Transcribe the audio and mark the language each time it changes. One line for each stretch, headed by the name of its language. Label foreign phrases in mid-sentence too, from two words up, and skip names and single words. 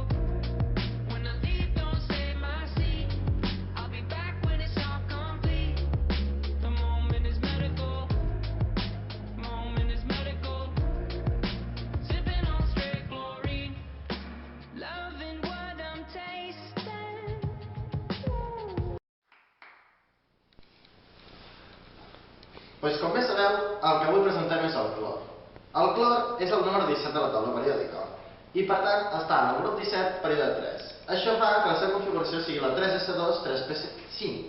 English: When I leave, don't save my seat. I'll be back when it's all complete. The moment is medical. Moment is medical. Sipping on straight chlorine. Loving what I'm tasting.
Catalan: Pues com bé sabeu, el que avui presentem és el clor. El clor és el número 17 de la taula periòdica i per tant està en el grup 17, període 3. Això fa que la seva configuració sigui la 3s2 3p5.